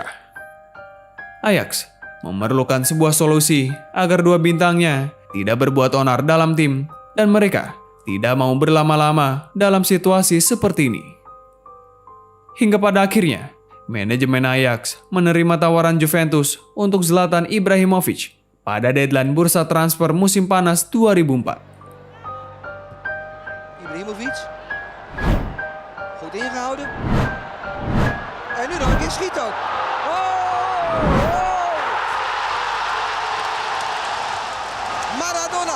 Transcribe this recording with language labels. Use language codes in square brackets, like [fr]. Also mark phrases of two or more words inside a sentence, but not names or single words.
[id] Ajax memerlukan sebuah solusi agar dua bintangnya tidak berbuat onar dalam tim dan mereka tidak mau berlama-lama dalam situasi seperti ini. Hingga pada akhirnya, manajemen Ajax menerima tawaran Juventus untuk Zlatan Ibrahimovic pada deadline bursa transfer musim panas 2004. [nl] Ibrahimovic. Goed ingehouden. En nu nog een keer schiet ook. Maradona.